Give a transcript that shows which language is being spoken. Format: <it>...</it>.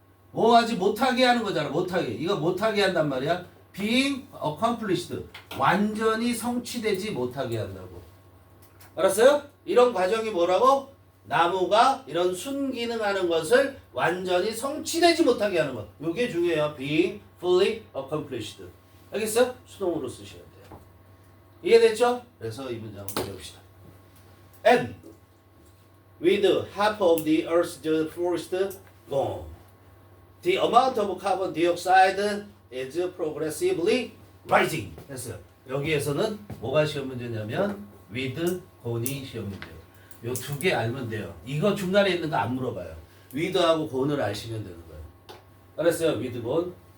<ko>뭐 하지 못하게 하는 거잖아. 못하게. 이거 못하게 한단 말이야.</ko> <en>being accomplished.</en> <ko>완전히 성취되지 못하게 한다고. 알았어요? 이런 과정이 뭐라고? 나무가 이런 순기능하는 것을 완전히 성취되지 못하게 하는 것. 이게 중요해요.</ko> <en>being fully accomplished.</en> <ko>알겠어요? 수동으로 쓰셔야 돼요. 이해됐죠? 그래서 이 문장을 배웁시다.</ko> <en>And with half of the Earth's forest gone, the amount of carbon dioxide is progressively rising.</en> <ko>했어요. 여기에서는 뭐가 시험 문제냐면 with gone이 시험 문제예요. 요 두 개 알면 돼요. 이거 중간에 있는 거 안 물어봐요. with하고 gone을 아시면 되는 거예요. 알았어요? with gone.</ko>